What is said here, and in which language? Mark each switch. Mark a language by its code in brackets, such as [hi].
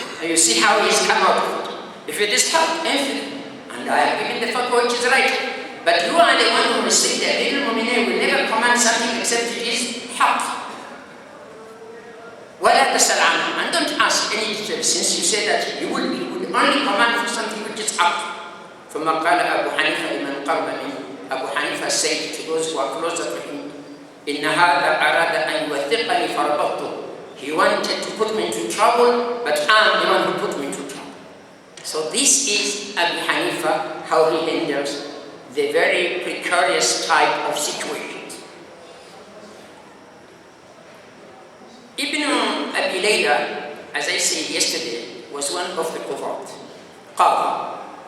[en] you see how he's come out of it. If it is haq, and I have given the fatwa which is right, but you are the one who will say that Amir al-Mu'minin will never command something except it is haq. [ar] وَلَا تَسْأَلْ عَنْهُ, [en] and don't ask any details, since you say that you would only command for something which is haq. [ar] ثم قال أبو حنيفة لمن قرب منه, [en] Abu Hanifa said to those who are closer to him, [ar] إن هذا أراد أن يوثقني فربطته. [en] He wanted to put me into trouble, but I'm the one who put me into trouble. So this is Abu Hanifa, how he handles the very precarious type of situations. Ibn Abi Layla, as I said yesterday, was one of the Qadi.